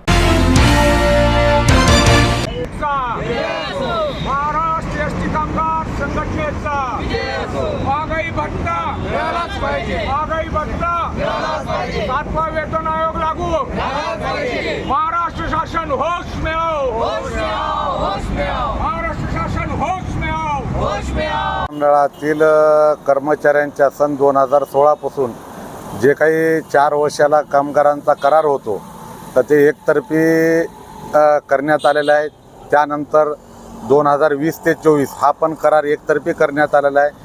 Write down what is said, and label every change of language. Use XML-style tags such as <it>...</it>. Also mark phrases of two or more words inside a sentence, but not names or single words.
<mr>महाराष्ट्र एसटी कामगार विजयाचा महागाई भत्ता मिळालाच पाहिजे. महागाई भत्ता मिळालाच पाहिजे. 7वा वेतन आयोग लागू. मिळालाच पाहिजे.</mr> <hi>महाराष्ट्र शासन होश में आओ. होश में आओ. होश में आओ. महाराष्ट्र शासन होश में आओ. होश में आओ.</hi> <mr>मंडळातील कर्मचाऱ्यांच्या सन 2016 पासून जे काही 4 वर्षाला कामगारांचा करार होतो तर ते एकतर्फी करण्यात आलेला आहे. त्यानंतर 2020 ते 24 हा पण करार एकतर्फी करण्यात आलेला आहे.</mr>